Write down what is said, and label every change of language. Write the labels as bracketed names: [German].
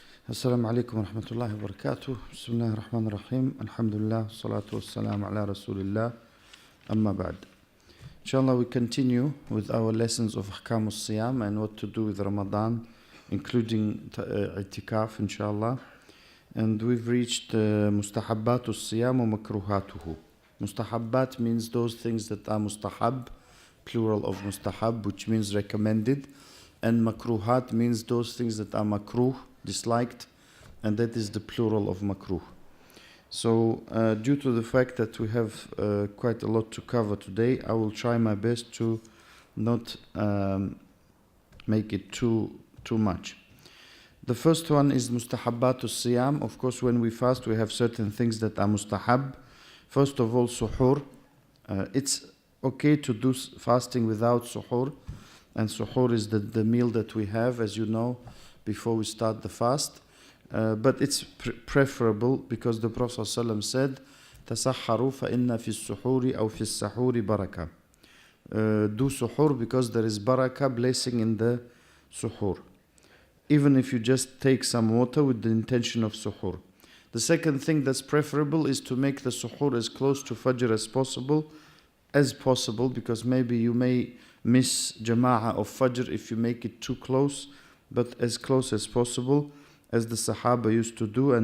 [Arabic] السلام عليكم ورحمة الله وبركاته. بسم الله الرحمن الرحيم. الحمد لله والصلاة والسلام على رسول الله. أما بعد. [English] Inshallah, we continue with our lessons of Ahkam al-Siyam and what to do with Ramadan, including itikaf, inshallah. And we've reached Mustahabbat al-Siyam wa makruhatuhu. Mustahabbat means those things that are mustahab, plural of mustahab, which means recommended. And makruhat means those things that are makruh, disliked, and that is the plural of makruh. So due to the fact that we have quite a lot to cover today, I will try my best to not make it too much. The first one is mustahabbatus siyam. Of course, when we fast, we have certain things that are mustahab. First of all, suhoor. It's okay to do fasting without suhoor, and suhoor is the meal that we have, as you know, before we start the fast. But it's preferable because the Prophet ﷺ said, [Arabic] تَسَحَّرُوا فَإِنَّ فِي السُّحُورِ أَوْ فِي السَّحُورِ بَرَكَةً. [English] Do suhoor because there is barakah, blessing in the suhoor. Even if you just take some water with the intention of suhoor. The second thing that's preferable is to make the suhoor as close to Fajr as possible, because maybe you may miss Jama'ah of Fajr if you make it too close, but as close as possible, as the Sahaba used to do.